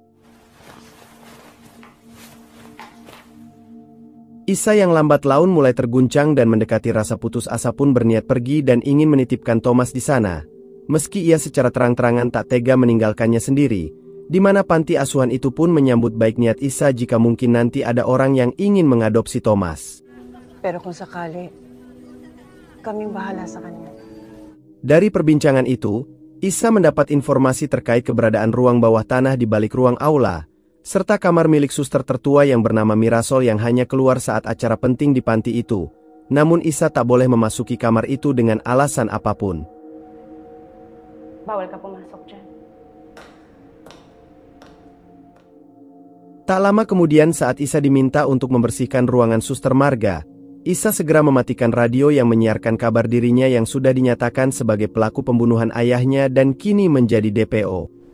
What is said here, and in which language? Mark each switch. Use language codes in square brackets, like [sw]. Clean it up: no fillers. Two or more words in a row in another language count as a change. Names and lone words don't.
[id] Isa yang lambat laun mulai terguncang dan mendekati rasa putus asa pun berniat pergi dan ingin menitipkan Thomas di sana. Meski ia secara terang-terangan tak tega meninggalkannya sendiri, di mana panti asuhan itu pun menyambut baik niat Isa jika mungkin nanti ada orang yang ingin mengadopsi Thomas. [tl] Pero kung sakali, kaming bahala sa kanya. [id] Dari perbincangan itu, Isa mendapat informasi terkait keberadaan ruang bawah tanah di balik ruang aula, serta kamar milik suster tertua yang bernama Mirasol yang hanya keluar saat acara penting di panti itu. Namun Isa tak boleh memasuki kamar itu dengan alasan apapun. [tl] Bawal ka pumasok dyan. [id] Tak lama kemudian saat Isa diminta untuk membersihkan ruangan suster Marga, Isa segera mematikan radio yang menyiarkan kabar dirinya yang sudah dinyatakan sebagai pelaku pembunuhan ayahnya dan kini menjadi DPO.